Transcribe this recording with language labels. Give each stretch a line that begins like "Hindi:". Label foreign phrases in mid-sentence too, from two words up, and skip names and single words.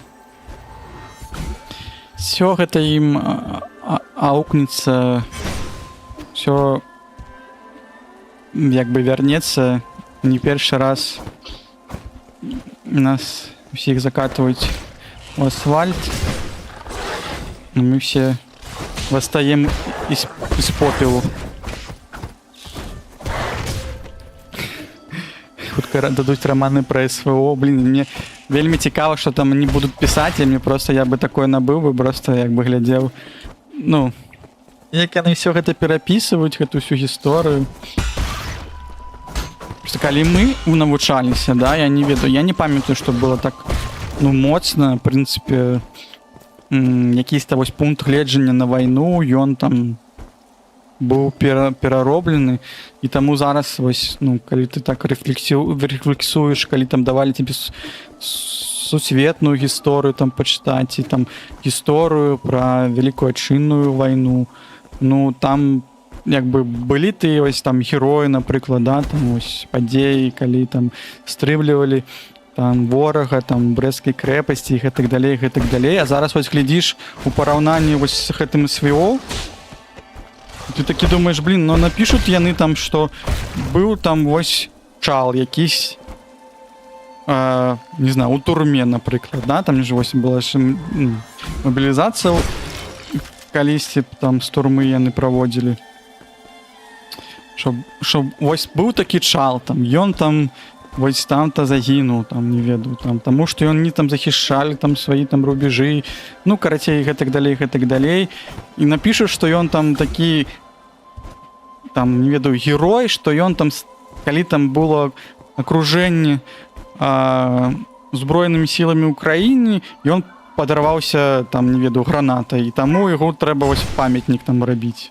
Belarusian: Всё гэта ім аукнецца, всё як бы вярнецца. Не першы раз нас всіх закатваюць у асфальт.
Russian: Мы все восстаем из попелу.
Belarusian: Хутка дадуць романы про СВО. Блин, мне вельмі цікава,
Russian: что там они будут писать, и мне просто я бы такое набыў бы, просто
Belarusian: як бы глядзеў. Ну, як яны все гэта перапісваюць, гэту всю гісторыю. Просто калі мы навучаліся, да, я не ведаю, я не памятаю,
Russian: что было так, ну, моцна, в принципе,
Belarusian: якийсь-то вось пункт гледжання на вайну, ён там быў перароблены, і таму зараз вось, ну, калі ты так рефлексуеш, калі там давалі тебе сусветную гісторыю там пачытаць, і там гісторыю пра Вялікую Адчынную вайну, ну, там як бы былі тыя вось там героі, напрыклад, да, там вось падзеі, калі там стрымлівалі там ворага, там брэсцкай крэпасці і гэтак далей, а зараз вось глядзіш у параўнанні вось з гэтым СВО, ты такі думаеш, блин,
Russian: ну напишут
Belarusian: яны там, что быў там вось чал якийсь,
Russian: не знаю,
Belarusian: у турме, напрыклад, да, там же вось была мобілізацыя калісьці там з турмы яны праводзілі, щоб вось быў такі чал, там ён там вось там-то загінуў, там не ведаю, там, таму што ён не там захішчалі там свае там рубежы, ну карацей гэтак далей, і напішуць, што ён там такі там, не ведаю, герой, што ён там, калі там было акружэнне збройнымі сіламі ўкраіны, ён падарваўся там, не ведаю, гранатай, і таму яго трэба вось памятнік там рабіць.